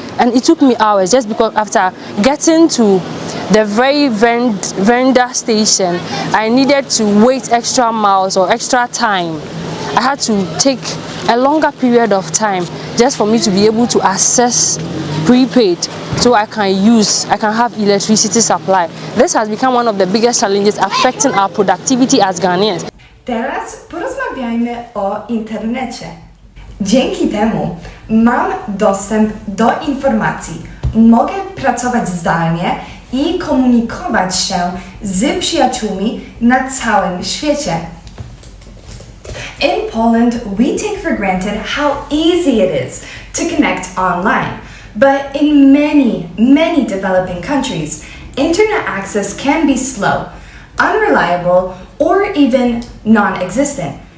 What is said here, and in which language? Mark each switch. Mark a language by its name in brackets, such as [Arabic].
[English] and it took me hours just because after getting to the very vendor station, I needed to wait extra miles or extra time. I had to take a longer period of time just for me to be able to access prepaid so I can have electricity supply. This has become one of the biggest challenges affecting our productivity as Ghanaians. [Polish] Teraz porozmawiajmy o internecie. Dzięki temu mam dostęp do informacji, mogę pracować zdalnie i komunikować się z przyjaciółmi na całym świecie. [English] In Poland, we take for granted how easy it is to connect online. But in many developing countries, internet access can be slow, unreliable, or even non-existent.